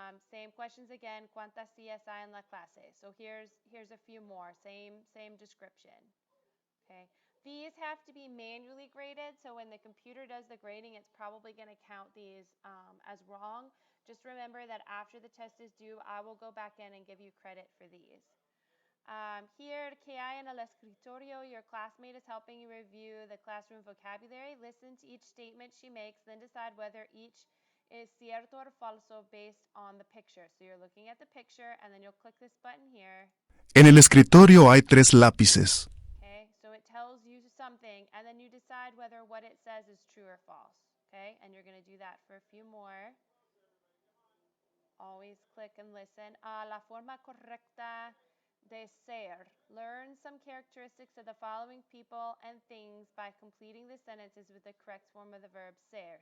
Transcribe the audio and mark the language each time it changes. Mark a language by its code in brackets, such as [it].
[en] Same questions again, [es] cuántas sillas hay en la clase. [en] So here's a few more, same description. Okay. These have to be manually graded, so when the computer does the grading, it's probably going to count these as wrong. Just remember that after the test is due, I will go back in and give you credit for these. Here, [es] que hay en el escritorio, [en] your classmate is helping you review the classroom vocabulary. Listen to each statement she makes, then decide whether each is cierto or falso based on the picture. So you're looking at the picture, and then you'll click this button here. [es] En el escritorio hay 3 lápices. [en] Okay, so it tells you something, and then you decide whether what it says is true or false. Okay, and you're going to do that for a few more. Always click and listen. [es] La forma correcta de ser. [en] Learn some characteristics of the following people and things by completing the sentences with the correct form of the verb ser.